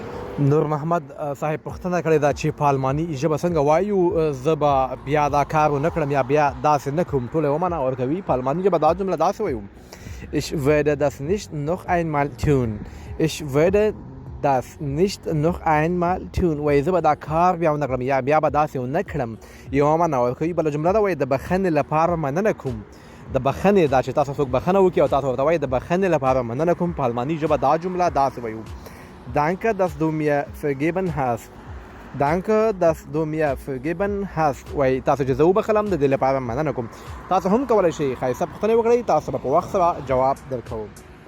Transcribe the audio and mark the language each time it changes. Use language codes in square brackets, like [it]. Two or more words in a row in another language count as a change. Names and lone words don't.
[ps] نور محمد صاحب پوښتنه کړې ده چې په الماني ژبه څنګه وایو. زه به بیا دا کار ونه کړم یا بیا داسې نه کوم. ټوله یې ومنه ورکوي. په الماني ژبه دا جمله داسې وایو: [de] Ich werde das nicht noch einmal tun. Ich werde das nicht noch einmal tun. [ps] وایي زه به دا کار بیا ونه کړم یا بیا به داسې ونه کړم. یې ومنه ورکوي. بله جمله ده وایي د بخښنې لپاره مننه کوم. د بخښنې دا چې تاسو څوک بخښنه وکړي او تاسو ورته وایي د بخښنې لپاره مننه کوم. په الماني ژبه دا جمله داسې وایو: [de] Danke, dass du mir vergeben hast. Danke, dass du mir vergeben hast. [ps] وایي تاسو چې زه وبخلم د دې لپاره مننه کوم. تاسو هم کولی شئ ښایسته پوښتنې وکړئ. تاسو به په وخت سره جواب درکوم.